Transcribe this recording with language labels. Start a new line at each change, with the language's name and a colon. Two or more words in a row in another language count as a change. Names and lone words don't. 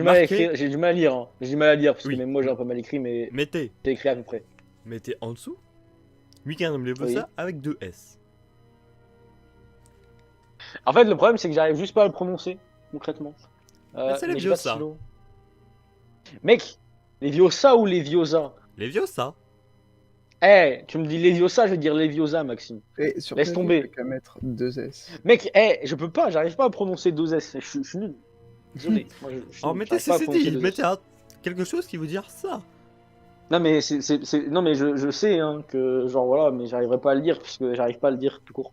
French: écrire, j'ai du mal à lire. Hein. J'ai du mal à lire parce Oui. que même moi j'ai un peu mal écrit, mais Mettez j'ai écrit à peu près. mettez en dessous Wingardium Leviosa avec 2 S. En fait, le problème, c'est que j'arrive juste pas à le prononcer, concrètement. Mais c'est mais j'ai pas de Leviosa. stylo. Mec, Leviosa ou Leviosa? Leviosa. Eh, tu me dis Leviosa, je vais dire Leviosa, Maxime. Et sur Laisse papier, tomber. t'as qu'à mettre 2 S. Mec, je peux pas, j'arrive pas à prononcer 2S, je suis nul. Désolé. Moi, je suis Alors nul, mettez j'arrive pas à prononcer CCD, 2S. mettez quelque chose qui veut dire ça. Non mais non mais je sais hein, que genre voilà, mais j'arriverai pas à le dire puisque j'arrive pas à le dire tout court.